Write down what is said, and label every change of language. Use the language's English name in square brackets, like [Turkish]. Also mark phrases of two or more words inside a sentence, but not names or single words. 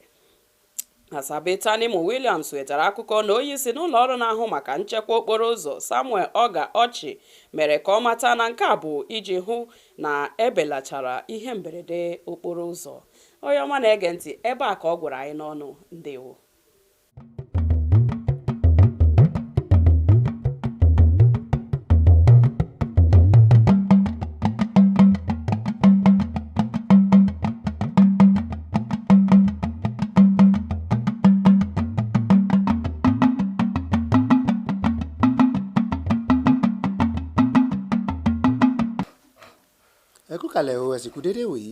[Igbo] Asabetanimu Williams wetara akụkọ na onye isi n'ụlọ ọrụ na-ahụ maka nchekwa okporo ụzọ Samuel Oga Ochi mere ka ọ mata na nke a bụ iji hụ na ebelachara ihe mberede okporo ụzọ. Onye ọma na-ege ntị, ebe a ka ọ gwara anyị n'ọnụ. Ndewo. [Yoruba] Ẹ kú kalẹ̀ o, ẹ sì kú dédé wòyí.